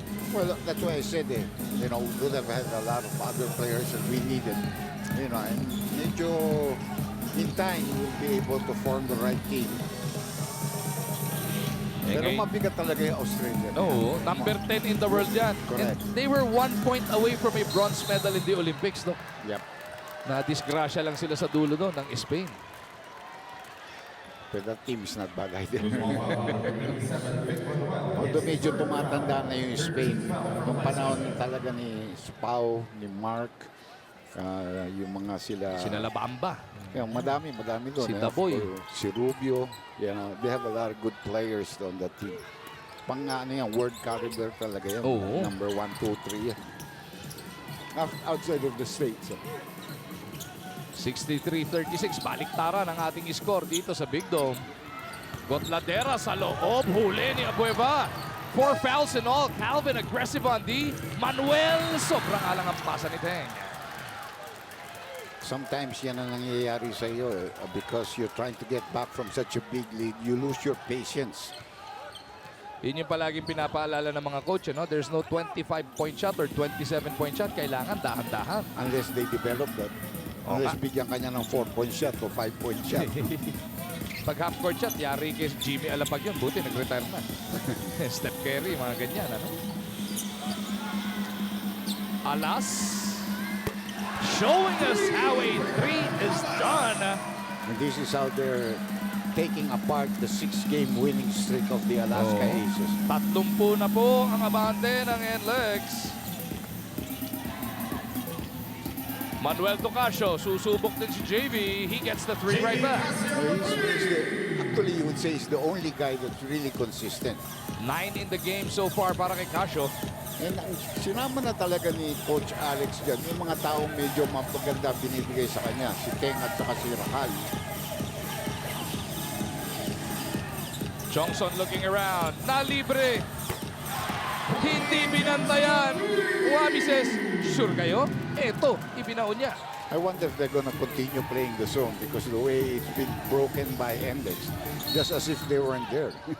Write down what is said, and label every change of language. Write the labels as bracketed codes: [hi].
[en] Well, that's why I said you know, we would have had a lot of other players that we needed. You know, and medyo in time, we'll be able to form the right team. [tl] Pero mabigat talaga yung Australia. [en] No, number 10 in the world yan. And Correct. they were 1 point away from a bronze medal in the Olympics, no? Yep. [tl] Na-disgrasya lang sila sa dulo doon ng Spain. [en] But that team is not bad either. [tl] Although medyo tumatanda na yung Spain. Nung panahon talaga ni Spau, ni Mark, yung mga sila... Sinalabamba. Yung madami doon. Si Daboy. Si Rubio. [en] You know, they have a lot of good players on that team. [tl] Pang ano yan, world caliber talaga yan. Oo. [en] Number 1, 2, 3 yan. Outside of the States. [tl] 63-36, baliktaran ang ating score dito sa Big Dome. Gotladera sa loob, huli ni Abueva. [en] 4 fouls in all. Calvin aggressive on D. [tl] Manuel, sobrang alang ang pasa ni Teng. [en] sometimes [tl] yan ang nangyayari sa iyo [en] because you're trying to get back from such a big lead, you lose your patience. [tl] Yun yung palaging pinapaalala ng mga coach, no? [en] There's no 25-point shot or 27-point shot. [tl] Kailangan dahan-dahan. [en] Unless they develop that. Unless [tl] bigyan kanya ng [en] 4-point shot o 5-point shot. [tl] Pag half-court shot, yari kay Jimmy Alapag yun. Buti, nag-retire na. Steph Curry, mga ganyan, ano? [en] Alas. Showing us how a 3 is done. And this is how they're taking apart the 6-game winning streak of the Alaska Aces. [tl] 30 na po ang abante ng NLEX. [en] Manuel Tocacio, [tl] susubok din si JV. [en] He gets the 3 right back. Actually, you would say he's the only guy that's really consistent. 9 in the game so far [tl] para kay Casio. And sinama na talaga ni Coach Alex dyan, yung mga taong medyo mapaganda binibigay sa kanya. Si Teng at saka si Rahal. [en] Johnson looking around. [tl] Nalibre. Hindi binantayan. [en] Wabi says, [tl] sure kayo? Eto, ibinaon niya. [en] I wonder if they're gonna continue playing the zone because the way it's been broken by NLEX, just as if they weren't there.